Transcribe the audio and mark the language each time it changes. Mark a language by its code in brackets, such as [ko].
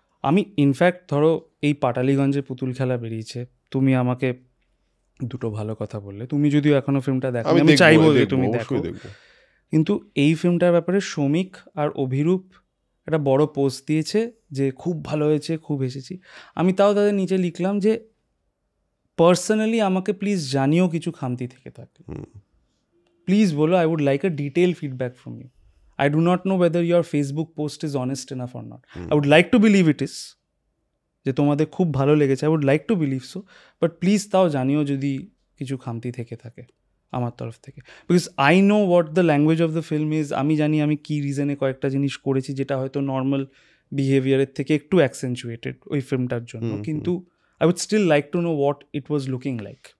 [bn] আমি ইনফ্যাক্ট ধরো এই পাটালিগঞ্জে পুতুল খেলা বেরিয়েছে, তুমি আমাকে দুটো ভালো কথা বললে, তুমি যদিও এখনো ফিল্মটা দেখো, আমি চাইবো যে তুমি দেখো, কিন্তু এই ফিল্মটার ব্যাপারে শ্রমিক আর অভিরূপ একটা বড় পোস্ট দিয়েছে যে খুব ভালো হয়েছে, খুব এসেছি। আমি তাও তাদের নিচে লিখলাম যে পার্সোনালি আমাকে প্লিজ জানিও কিছু খামতি থেকে থাকলে, প্লিজ বলো, [en] I would like a detail feedback from you. I do not know whether your Facebook post is honest enough or not. I would like to believe it is, [bn] যে তোমাদের খুব ভালো লেগেছে, [en] I would like to believe so, but [bn] please তাও জানিও যদি কিছু খামতি থেকে থাকে আমার তরফ থেকে, [en] Because I know what the language of the film is. [bn] আমি জানি আমি কী রিজনে কয়েকটা জিনিস করেছি যেটা হয়তো নর্মাল বিহেভিয়ারের থেকে একটু অ্যাকসেন্চুয়েটেড ওই ফিল্মটার জন্য, কিন্তু [en] I would still like to know what it was looking like.